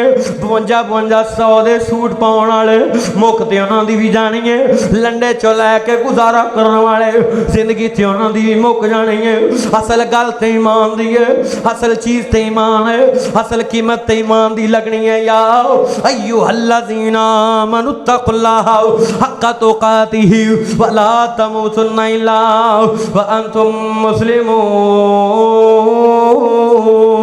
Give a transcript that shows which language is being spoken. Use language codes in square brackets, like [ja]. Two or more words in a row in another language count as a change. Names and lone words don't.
[pa] 52-52 دے سوٹ پاؤن والے مک تے انہاں دی وی جانی ہے، لنڈے چوں لے کے گزارا کرن والے زندگی تے انہاں دی وی مک جانی ہے. اصل گل تے ایمان دی ہے، اصل چیز تے ایمان ہے، اصل قیمت تے ایمان دی لگنی ہے. [ar] يا أيها الذين آمنوا اتقوا الله حق تقاته ولا تموتن إلا وأنتم مسلمون.